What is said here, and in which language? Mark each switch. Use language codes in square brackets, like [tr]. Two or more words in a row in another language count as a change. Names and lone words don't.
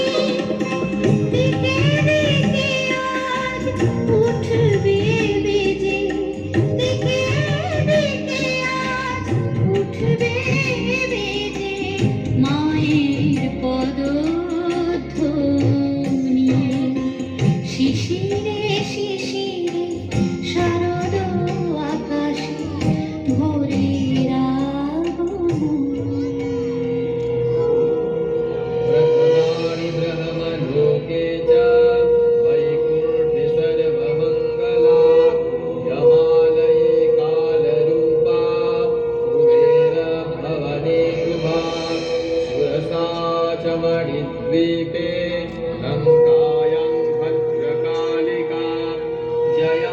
[bn] দিকে দিকে আজ উঠবে বেজে, দিকে দিকে আজ উঠবে বেজে মায়ের পদধ্বনি। শিশিরে শিশিরে শারদ আকাশে ভোরের আগমনে। [sa] ब्रह्मणानि ब्रह्मलोके च वैकुण्ठे सर्वमङ्गला यमालये कालरूपा कुबेरभवने कृपा सुरसा च मणिद्वीपे लङ्कायां भद्रकालिका जया